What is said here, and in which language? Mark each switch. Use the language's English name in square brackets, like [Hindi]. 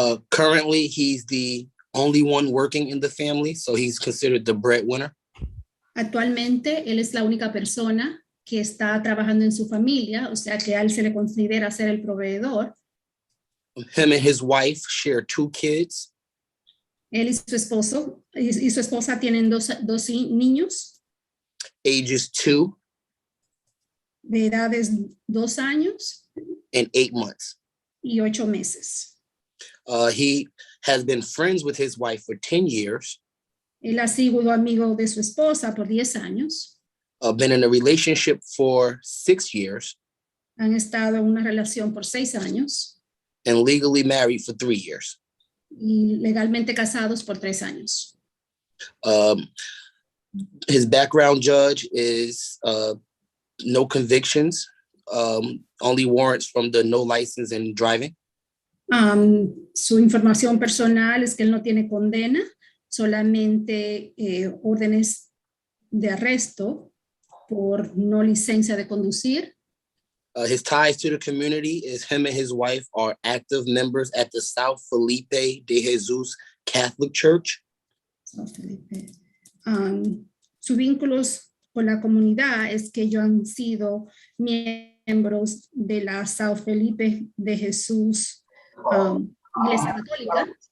[English] Currently, he's the only one working in the family, so he's considered the breadwinner. [Spanish] Actualmente, él es la única persona que está trabajando en su familia, o sea que a él se le considera ser el proveedor. [English] Him and his wife share 2 kids. [Spanish] Él y su esposa tienen dos niños. [English] Ages 2. [Spanish] De edades 2 años. [English] And 8 months. [Spanish] Y 8 meses. [English] He has been friends with his wife for 10 years. [Spanish] Él ha sido amigo de su esposa por 10 años. [English] Been in a relationship for 6 years. [Spanish] Han estado en una relación por 6 años. [English] And legally married for 3 years. [Spanish] Y legalmente casados por 3 años. [English] His background judge is no convictions, only warrants from the no license and driving. [Spanish] Su información personal es que él no tiene condena, solamente órdenes de arresto por no licencia de conducir. [English] His ties to the community is him and his wife are active members at the South Felipe de Jesus Catholic Church. South Felipe. [Spanish] Sus vínculos con la comunidad es que ellos han sido miembros de la South Felipe de Jesús Iglesia Católica.